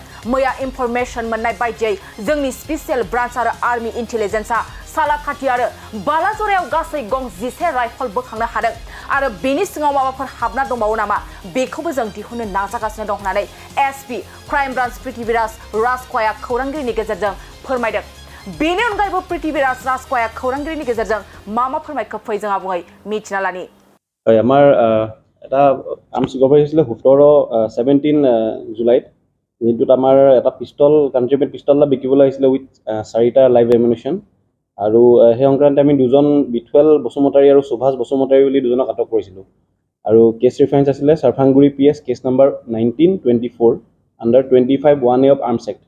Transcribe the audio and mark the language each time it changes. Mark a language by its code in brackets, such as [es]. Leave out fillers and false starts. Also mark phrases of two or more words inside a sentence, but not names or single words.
[brx] मैया इनफरमेशन मोननाय बायदियै जोंनि [en] special branch [brx] आरो [en] army intelligence [brx] सालाकाटि आरो बालाजरायाव गासै गं 10 राइफल बोखांनो हादों आरो बेनि सिङाव माबाफोर हाबना दंबावो नामा बेखौबो जों दिहुननो नाजागासिनो दं होननानै [en] SP crime branch [brx] पृथ्वीराज राजख'या खौरांगिरिनि गेजेरजों फोरमायदों। बेनि अनगायैबो पृथ्वीराज राजख'या खौरांगिरिनि गेजेरजों मा फोरमायखो फै जों आबुङै मिथिना लानि। [as] আমাৰ এটা [en] arms government [as] হৈছিলে 17 জুলাইত যিটোত আমাৰ এটা পিষ্টল কনট্ৰিবিউট পিষ্টল বিকিবলৈ আহিছিলে উইথ 4টা [en] live ammunition [as] আৰু সেই সংক্ৰান্তে আমি দুজন বিটুৱেল বসুমতাৰী আৰু সুভাষ বসুমতাৰী বুলি দুজনক আটক কৰিছিলোঁ আৰু [en] case reference [as] আছিলে চাৰফাংগুৰি [en] PS case number 1924 under 25(1A) of Arms Act.